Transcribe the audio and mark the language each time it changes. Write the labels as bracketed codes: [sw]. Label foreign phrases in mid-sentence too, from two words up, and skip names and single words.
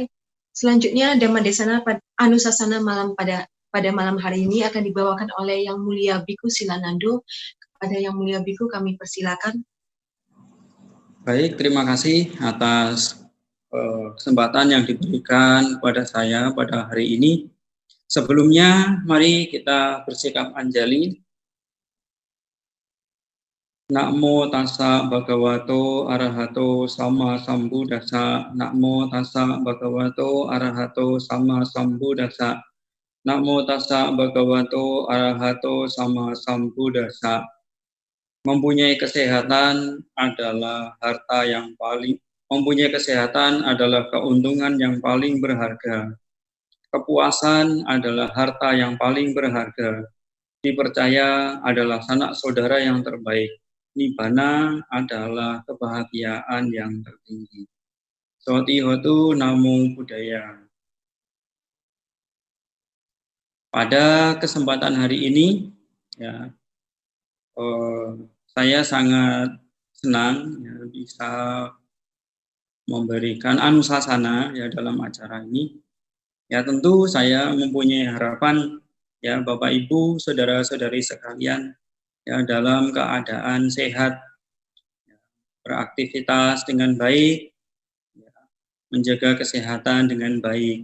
[id] Selanjutnya Dhammadesana Anusasana malam pada malam hari ini akan dibawakan oleh Yang Mulia Biku Silanando. Kepada Yang Mulia Biku kami persilakan. Baik, terima kasih atas kesempatan yang diberikan kepada saya pada hari ini. Sebelumnya, mari kita bersikap anjali. [pi] Namo tassa bhagavato arahato sama sambuddhassa. Namo tassa bhagavato arahato sama sambuddhassa. Namo tassa bhagavato arahato sama sambuddhassa. [id] Mempunyai kesehatan adalah harta yang mempunyai kesehatan adalah keuntungan yang paling berharga. Kepuasan adalah harta yang paling berharga. Dipercaya adalah sanak saudara yang terbaik. Nibbana adalah kebahagiaan yang tertinggi. [pi] Soti hotu namo buddhaya. [id] Pada kesempatan hari ini, ya, saya sangat senang ya, bisa memberikan anusasana ya dalam acara ini. Ya tentu saya mempunyai harapan ya Bapak Ibu, saudara-saudari sekalian ya dalam keadaan sehat, beraktivitas dengan baik menjaga kesehatan dengan baik.